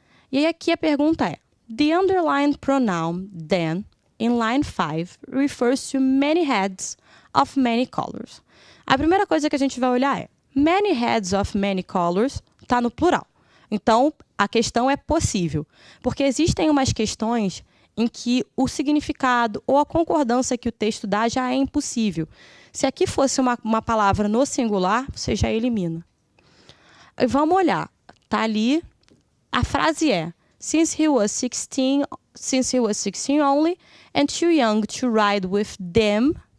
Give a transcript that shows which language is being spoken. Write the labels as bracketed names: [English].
[Portuguese] E aí aqui a pergunta [English] the underlined pronoun then, in line 5, refers to many heads of many colors. [Portuguese] A primeira coisa que a gente vai olhar [English] many heads of many colors [Portuguese] está no plural. Então, a questão é possível, porque existem umas questões em que o significado ou a concordância que o texto dá já é impossível. Se aqui fosse uma palavra no singular, você já elimina. E vamos olhar. Está ali, a frase [English] since he was 16 only and too young to ride with them.